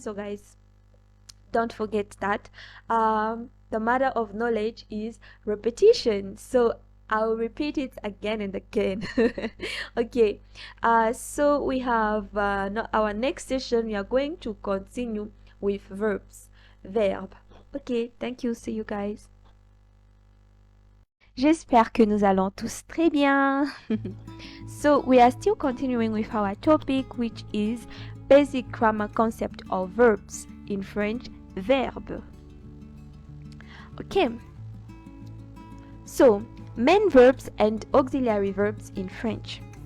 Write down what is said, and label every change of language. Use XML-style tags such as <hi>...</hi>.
<en>So guys, don't forget that the matter of knowledge is repetition. So I'll repeat it again and again. Okay, so we have our next session. We are going to continue with verbs. Verbe. Okay, thank you. See you guys.</en> <fr>J'espère que nous allons tous très bien.</fr> <en>So we are still continuing with our topic, which is basic grammar concept of verbs. In French, verbe. Okay. So main verbs and auxiliary verbs in French.</en>